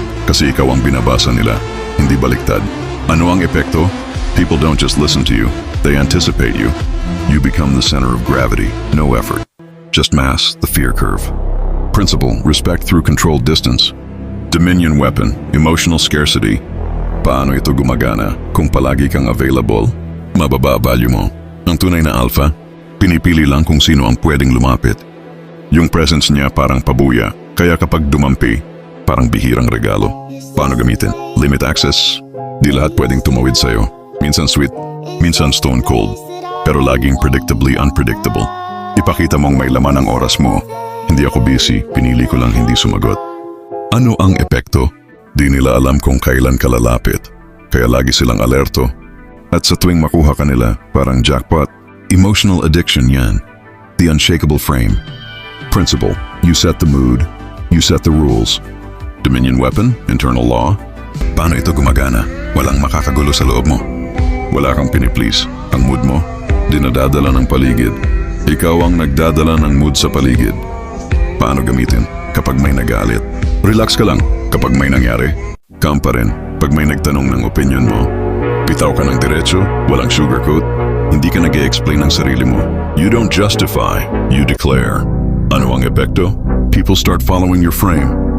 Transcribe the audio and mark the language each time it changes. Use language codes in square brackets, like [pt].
[tl] Kasi ikaw ang binabasa nila, hindi baliktad. Ano ang epekto? [en] People don't just listen to you, they anticipate you. You become the center of gravity, no effort. Just mass the fear curve. Principle, respect through controlled distance. Dominion weapon, emotional scarcity. [tl] Paano ito gumagana kung palagi kang available? Mababa value mo. Ang tunay na alpha, pinipili lang kung sino ang pwedeng lumapit. Yung presence niya parang pabuya, kaya kapag dumampi, parang bihirang regalo. Paano gamitin? [en] Limit access. [tl] Di lahat pwedeng tumawid sa'yo. Minsan sweet, minsan stone cold, pero laging [en] predictably unpredictable. [tl] Ipakita mong may laman ang oras mo. Hindi ako busy, pinili ko lang hindi sumagot. Ano ang epekto? Di nila alam kung kailan ka lalapit, kaya lagi silang alerto. At sa tuwing makuha ka nila, parang jackpot. [en] Emotional addiction [tl] yan. [en] The unshakable frame. Principle, you set the mood, you set the rules. Dominion weapon, internal law. [tl] Paano ito gumagana? Walang makakagulo sa loob mo. Wala kang piniplease. Ang mood mo, dinadadala ng paligid. Ikaw ang nagdadala ng mood sa paligid. Paano gamitin? Kapag may nagalit, relax ka lang. Kapag may nangyari, calm pa rin. Pag may nagtanong ng opinion mo, bitaw ka ng diretso, walang sugarcoat. Hindi ka nag-e-explain ng sarili mo. [en] You don't justify, you declare. [tl] Ano ang epekto? [en] People start following your frame.